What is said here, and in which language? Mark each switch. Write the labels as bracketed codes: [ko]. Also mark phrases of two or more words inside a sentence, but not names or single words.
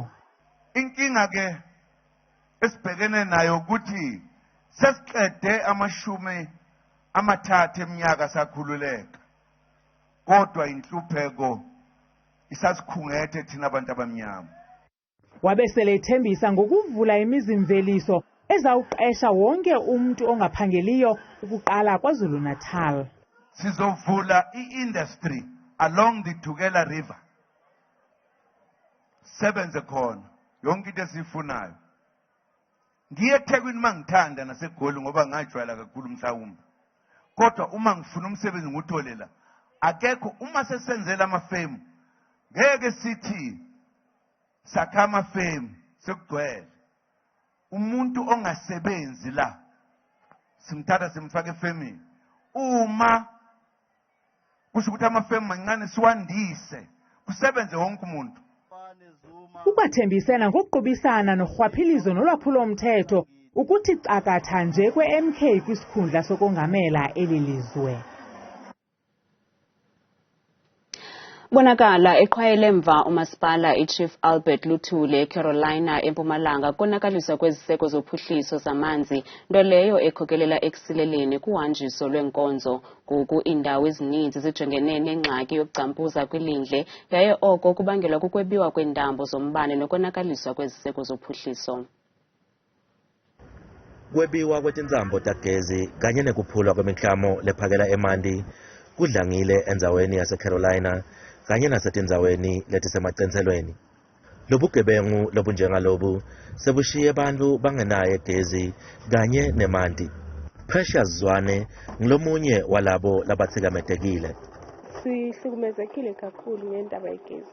[zu] Inkinga ke esibhekene nayo ukuthi sesiqede amashumi amathathu eminyaka sakhululeka, kodwa intlupheko isasikhungethe thina abantu abamnyama. [xh] Wabesele ithembisa ngokuvula imizimveliso ezawuqesha wonke umuntu ongaphangeliyo ukuqala KwaZulu-Natal. [zu] Sizovula i- [en] industry along the [zu] Tugela River. Sebenze khona yonke into esifunayo. Ngiye eThekwini mangithanda naseGoli ngoba ngajwayela kakhulu mhlawumbe. Kodwa uma ngifuna umsebenzi ngutholela, akekho uma sesenzela amafemu. Ngeke sithi sakha amafemu sekugcwele. Umuntu ongasebenzi la simthatha simfaka efemini. Uma kusho ukuthi amafemu mancane siwandise kusebenze wonke umuntu. [xh] Ukwathembisena ngokuqubisana norhwaphilizo nolwaphulo mthetho ukuthi cakatha nje kwe-MK kwisikhundla sokongamela eli lizwe. Bonakala eqhwayele emva umasipala iChief Albert Luthule eCarolina eMpumalanga konakaliswa kweziseko zophuhliso zamanzi, nto leyo ekhokelela ekusileleni kuhanjiso lwenkonzo. Ngoku iindawo ezininzi zijongene nengxaki yoBagcampuza kwilindle, yaye oko kubangelwa kukwebiwa kweentambo zombane nokonakaliswa kweziseko zophuhliso. [ss] Kwebiwa kwetintsambo tagezi kanye nekuphulwa kwemiklamo lephakela emanti kudlangile endzaweni yaseCarolina kanye nasetindzaweni letisemacenselweni. Lobugebengu lobunjengalobu sebushiye bantfu bangenaye gezi kanye nemanti. Precious Zwane ngulomunye walabo labathikametekile. [zu] Sihlukumezekile kakhulu ngendaba yegesi.